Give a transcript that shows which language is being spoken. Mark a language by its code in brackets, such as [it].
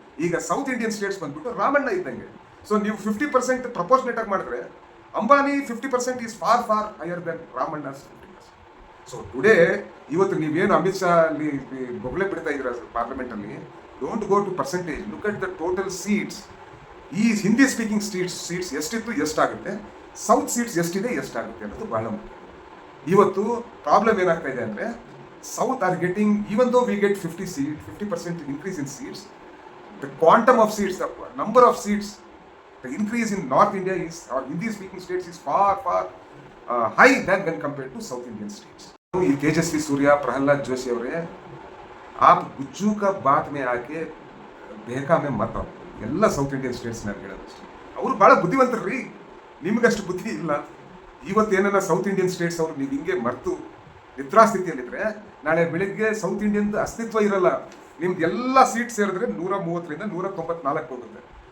[kn] ಈಗ south Indian States ಬಂದ್ಬಿಟ್ಟು ರಾಮಣ್ಣ ಇದ್ದಂಗೆ. ಸೊ ನೀವು 50% ಪ್ರಪೋರ್ಷನೇಟ್ ಆಗಿ ಮಾಡಿದ್ರೆ, Ambani 50% [en] is far higher than [kn] ರಾಮಣ್ಣಸ್ 50%. So today, ಇವತ್ತು ನೀವೇನು ಅಮಿತ್ ಶಾ ಅಲ್ಲಿ ಬೊಗಳೆ ಬಿಡ್ತಾ ಇದ್ದೀರಾ ಪಾರ್ಲಿಮೆಂಟಲ್ಲಿ, [en] Don't go to percentage, look at the total seats. [kn] ಈ ಹಿಂದಿ ಸ್ಪೀಕಿಂಗ್ ಸೀಟ್ಸ್ ಎಷ್ಟಿತ್ತು, ಎಷ್ಟಾಗುತ್ತೆ, ಸೌತ್ ಸೀಟ್ಸ್ ಎಷ್ಟಿದೆ, ಎಷ್ಟಾಗುತ್ತೆ ಅನ್ನೋದು ಬಹಳ ಮುಖ್ಯ. ಇವತ್ತು ಪ್ರಾಬ್ಲಮ್ ಏನಾಗ್ತಾ ಇದೆ ಅಂದರೆ, [en] South are getting, even though we get 50% increase in seats, the quantum of seats, the number of seats, the increase in North India is, or Hindi speaking states is far high than when compared to South Indian states. [hi] ये तेजस्वी सूर्या, प्रहलाद जोशी ಅವರೇ, आप गुज्जू का बात में आके बेहका में मत आओ. [kn] ಎಲ್ಲ ಸೌತ್ ಇಂಡಿಯನ್ ಸ್ಟೇಟ್ಸ್ ನಾನು ಹೇಳೋದಷ್ಟೇ, ಅವರು ಭಾಳ ಬುದ್ಧಿವಂತರು. ನಿಮ್ಗಷ್ಟು ಬುದ್ಧಿ ಇಲ್ಲ. ಇವತ್ತೇನ ಸೌತ್ ಇಂಡಿಯನ್ ಸ್ಟೇಟ್ಸ್ ಅವರು ನೀವು ಹಿಂಗೆ ಮರ್ತು ನಿದ್ರಾಸ್ಥಿತಿಯಲ್ಲಿದ್ದರೆ, ನಾಳೆ ಬೆಳಿಗ್ಗೆ ಸೌತ್ ಇಂಡಿಯನ್ದು ಅಸ್ತಿತ್ವ ಇರಲ್ಲ. ನಿಮ್ದು ಎಲ್ಲ ಸೀಟ್ ಸೇರಿದ್ರೆ 130ರಿಂದ 194 ಹೋಗುತ್ತೆ.